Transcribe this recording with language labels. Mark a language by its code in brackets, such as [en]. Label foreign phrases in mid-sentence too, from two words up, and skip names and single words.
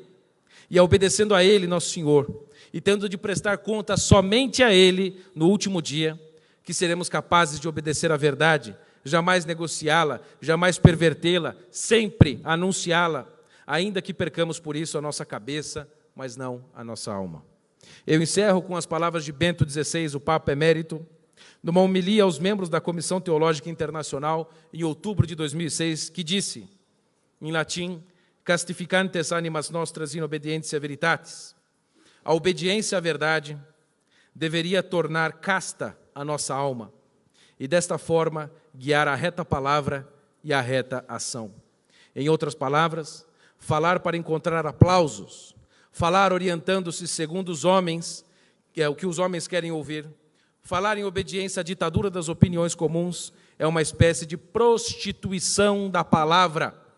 [pt] E obedecendo a Ele, nosso Senhor, e tendo de prestar conta somente a Ele no último dia, que seremos capazes de obedecer a verdade, jamais negociá-la, jamais pervertê-la, sempre anunciá-la, ainda que percamos por isso a nossa cabeça, mas não a nossa alma. Eu encerro com as palavras de Bento XVI, o Papa Emérito, numa homilia aos membros da Comissão Teológica Internacional, em outubro de 2006, que disse, em latim, [la] castificantes animas nostras in obedientia veritatis. [pt] A obediência à verdade deveria tornar casta a nossa alma e, desta forma, guiar a reta palavra e a reta ação. Em outras palavras, falar para encontrar aplausos, falar orientando-se segundo os homens, que é o que os homens querem ouvir, falar em obediência à ditadura das opiniões comuns é uma espécie de prostituição da palavra.